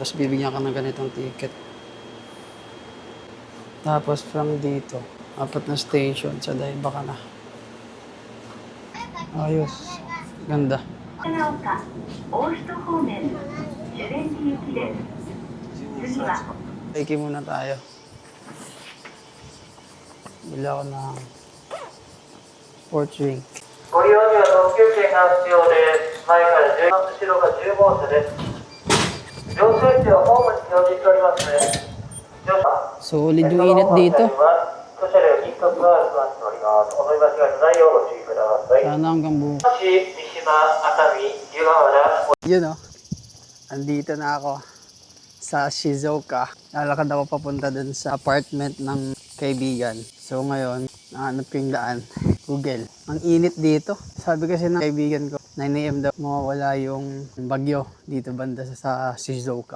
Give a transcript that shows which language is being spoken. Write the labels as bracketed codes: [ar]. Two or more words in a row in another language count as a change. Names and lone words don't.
[tl] Tapos bibigyan ka ng ganitong ticket. Tapos from dito, apat na station sa Daiba ka na. Ayos. Ganda. Take muna tayo. Bili ako ng sport drink. [ja] ご利用には特急券が必要です。前から10番、後ろが10号車です。乗車位置はホームに表示しておりますね。乗車。 [tl] Solid yung init dito. [ja] 土砂量一角が集まっております。お乗り間違いのないようご注意ください。 [tl] Sana hanggang bukas. [ja] 三島、熱海、湯河原。 [tl] Yun o. Andito na ako sa Shizuoka. Lalakad ako papunta dun sa apartment ng kaibigan. So ngayon, nahanap ko yung daan. Google. Ang init dito. Sabi kasi ng kaibigan ko, 9 AM daw mawawala yung bagyo dito banda sa Shizuoka.